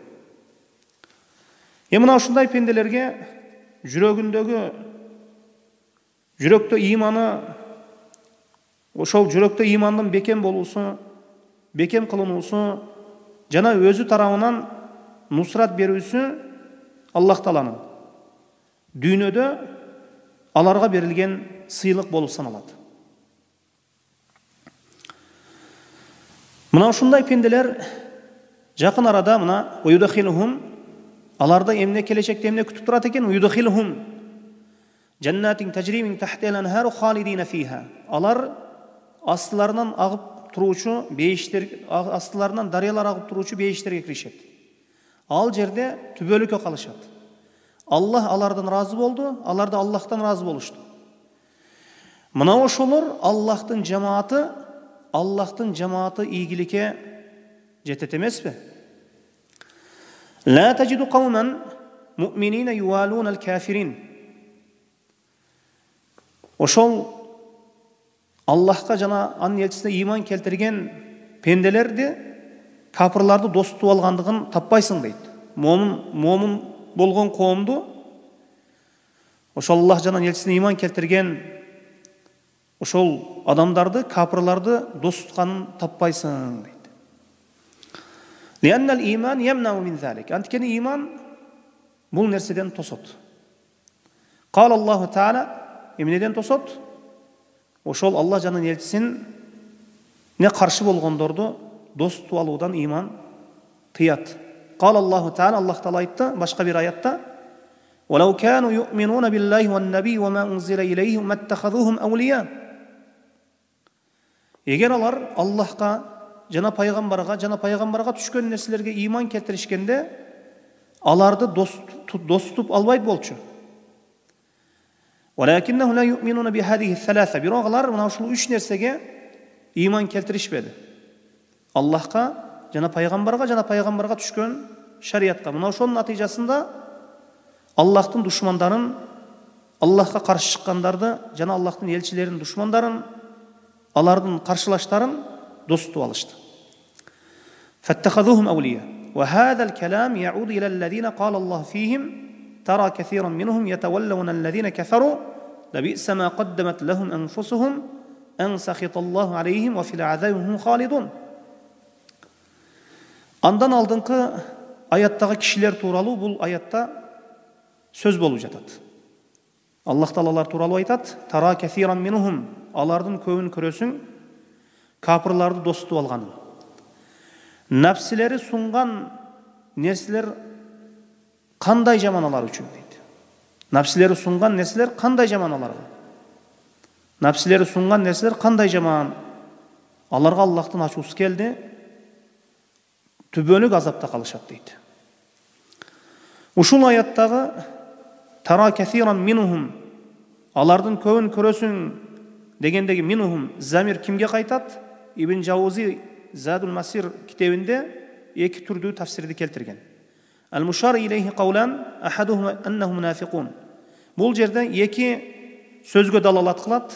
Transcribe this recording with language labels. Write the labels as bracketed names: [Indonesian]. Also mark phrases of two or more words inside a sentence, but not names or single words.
[Kyrgyz] Мына ушундай пенделерге жүрөктө иманы, ошол жүрөктө имандын бекем болуусу, бекем кылынуусу жана өзү тарабынан нусрат берүүсү Аллах Тааланын дүйнөдө аларга берилген сыйлык болуп саналат. Мына ушундай пенделер жакын арада мына уйдахилхум аларда эмне келечекте эмне күтүп турат экен? [Arabic] يدخلهم جنات تجري من تحتها الأنهار خالدين فيها. [Kyrgyz] Алар астыларынан агып туруучу бейиштер, астыларынан дарыялар агып туруучу бейиштерге киришет. Ал жерде түбөлүккө калышат. Аллах алардан разы болду, алар да Аллахтан разы болушту. Мына ошолор Аллахтын жамааты ийгиликке жетет эмеспи? [Arabic] لا تجد قوما مؤمنين يوالون الكافرين. [Kyrgyz] Ошол Аллахка жана анын элчисине иман келтирген пенделерди капырларды дос тутуп алгандыгын таппайсың дейт. Момун болгон коомду ошол Аллах жана элчисине иман келтирген ошол адамдарды, капырларды дос тутканын таппайсың дейт. [Arabic] لأن الإيمان يمنع من ذلك. [Kyrgyz] Анткени иман бул нерседен тосот. [Arabic] قال الله تعالى [Kyrgyz] эмнеден тосот? Ошол Аллах жанын элчисин не каршы болгондорду дос тутуп алуудан иман тыят. [Arabic] قال الله تعالى [Kyrgyz] Аллах Таала айтты башка бир аятта: [Arabic] "ولو كانوا يؤمنون بالله والنبي وما أنزل إليهم ما اتخذوهم أولياء." [Kyrgyz] Эгер алар Аллахка жана пайгамбарга түшкөн нерселерге иман келтиришкенде аларды дос тутуп албайт болчу. [Arabic] ولكنهم لا يؤمنون بهذه الثلاثة. [Kyrgyz] Бирок алар мына ушул үч нерсеге иман келтиришпеди. Аллахка жана пайгамбарга түшкөн шариятка. Мына ошонун натыйжасында Аллахтын душмандарын, Аллахка каршы чыккандарды жана Аллахтын элчилеринин душмандарын, алардын каршылаштарын дос тұтып алышты. [Arabic] فاتخذوهم أولياء وهذا الكلام يعود إلى الذين قال الله فيهم ترى كثيرا منهم يتولون الذين كفروا لبئس ما قدمت لهم أنفسهم أن سخط الله عليهم وفي العذاب هم خالدون. [Kyrgyz] Андан алдыңғы аяттағы кишилер тууралуу бул аятта сөз болуп жатат. Аллах Таалалар тууралуу айтат: [Arabic] "ترى كافرا منهم", [Kyrgyz] алардын көбүн көрөсүң, капырларды дос тутуп алганын. Нәпсилери сунган нерселер кандай жаман алар үчүн дейт. Нәпсилери сунган нерселер кандай жаман аларга? Нәпсилери сунган нерселер кандай жаман? Аларга Аллахтын ачуусу келди, түбөнүк азапта калышат дейт. Ушул аяттагы [Arabic] "ترى كافرا منهم", [Kyrgyz] алардын көбүн көрөсүң дегендеги минхум замир кимге кайтат? Ибн Жаузи Задул Масир китебинде эки түрдүү тафсирди келтирген. [Arabic] المشار إليه قولان أحدهم أنه منافقون. [Kyrgyz] Бул жерде эки сөзгө далалат кылат.